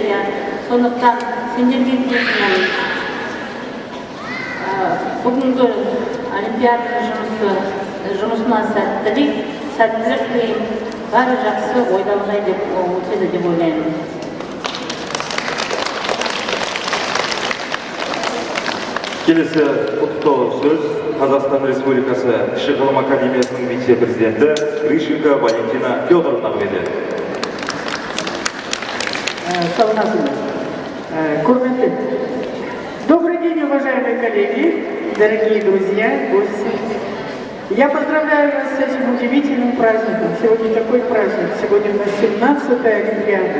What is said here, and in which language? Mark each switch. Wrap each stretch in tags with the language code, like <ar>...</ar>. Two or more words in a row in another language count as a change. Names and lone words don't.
<kk>Сондықтан сендерге тілейтінім бүгінгі олимпиаданың жұмысына сәттілік тілеймін, бәрі жақсы ойдағыдай деп өтеді деп ойлаймын. Келесі құттықтау сөз Қазақстан Республикасы Кіші ғылым академиясының вице-президенті Грищенко Валентина Федоровнаға беріледі.</kk> <ru>Добрый день, уважаемые коллеги, дорогие друзья, гости. Я поздравляю вас с этим удивительным праздником. Сегодня такой праздник, сегодня у нас 17-я Олимпиада.</ru>